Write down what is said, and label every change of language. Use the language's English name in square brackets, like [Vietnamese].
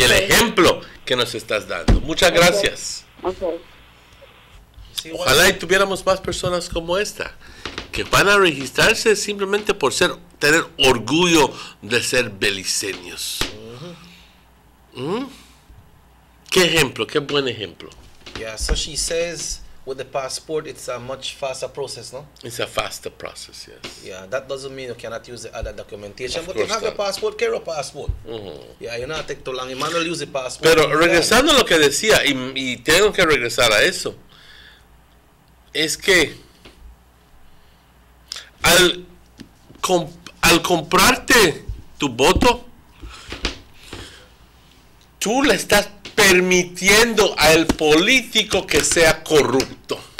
[Spanish] Y el ejemplo que nos estás dando. Muchas gracias. [English] Okay. [Spanish] Ojalá y tuviéramos más personas como esta, que van a registrarse simplemente por tener orgullo de ser beliceños. ¿Qué ejemplo? ¿Qué buen ejemplo? [English] Yeah, so she says with the passport it's a much faster process, no? It's a faster process, yes. Yeah, that doesn't mean you cannot use the other documentation, but you have the passport, carry a passport. Yeah, you know, take too long. Emmanuel use the passport. [Spanish] Pero regresando a lo que decía, y tengo que regresar a eso, es que al comprarte tu voto, tú le estás permitiendo al político que sea corrupto.